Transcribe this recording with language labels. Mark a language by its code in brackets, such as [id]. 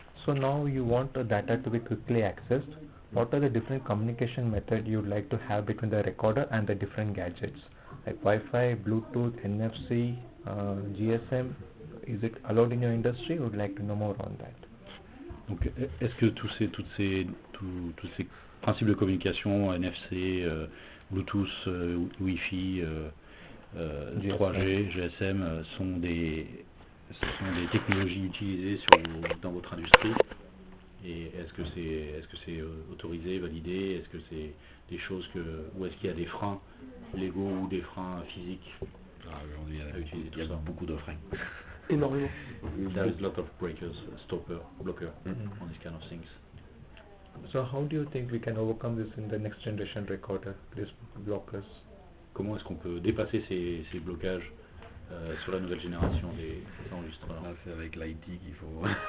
[en] So now you want the data to be quickly accessed. What are the different communication methods you would like to have between the recorder and the different gadgets? Like Wi-Fi, Bluetooth, NFC, GSM, is it allowed in your industry? You would like to know more on that. [fr] Donc, est-ce que tous ces principes de communication, NFC, Bluetooth, Wi-Fi, 3G, GSM, sont des technologies utilisées dans votre industrie? Et est-ce que c'est autorisé, validé? Est-ce que c'est des choses ou est-ce qu'il y a des freins légaux ou des freins physiques Aujourd'hui, il y a beaucoup de freins. Énormément. [en] There is a lot of breakers, blocker on these kind of things. So how do you think we can overcome this in the next generation recorder, these blockers? [fr] Comment est-ce qu'on peut dépasser ces blocages sur la nouvelle génération des enregistreurs? Là, c'est avec l'IT qu'il faut.